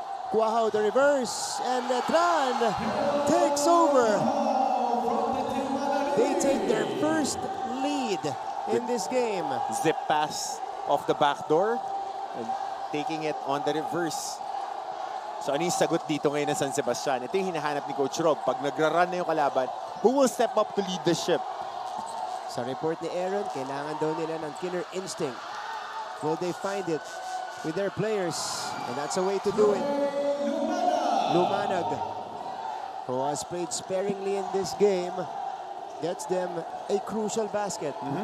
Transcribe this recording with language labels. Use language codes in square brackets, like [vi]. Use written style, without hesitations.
[en] Quahao the reverse, and Letran takes over. They take their first lead in this game. Zip pass off the back door and taking it on the reverse. [tl] So ano yung sagot dito ngayon ng San Sebastian? Ito yung hinahanap ni Coach Rob. Pag nagra-run na yung kalaban, [en] who will step up to lead the ship? [tl] Sa report ni Aaron, kailangan daw nila ng killer instinct. [en] Will they find it with their players? And that's a way to do it. Lumanag, who has played sparingly in this game, gets them a crucial basket.